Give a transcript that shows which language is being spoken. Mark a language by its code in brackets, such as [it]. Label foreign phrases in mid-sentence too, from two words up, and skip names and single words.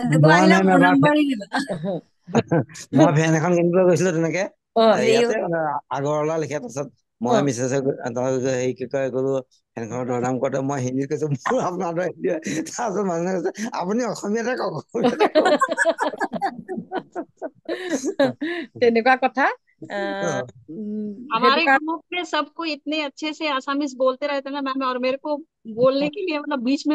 [as] মই ফেন এখন কিনিবলৈ গৈছিলো তেনেকে ইয়াতে আগৰৱালা লিখা পাছত মই মিছেছ হেৰি কি কয় গলো ফেনখনৰ দৰদাম কৰোতে মই হিন্দীত কৈছো মোৰ আপোনাৰ তাৰপিছত মানুহে কৈছে আপুনি অসমীয়াতে কওক তেনেকুৱা কথা [hi] हमारे ग्रुप में सबको इतने अच्छे से आसामीज बोलते रहते ना मैम और मेरे को बोलने के लिए मतलब बीच में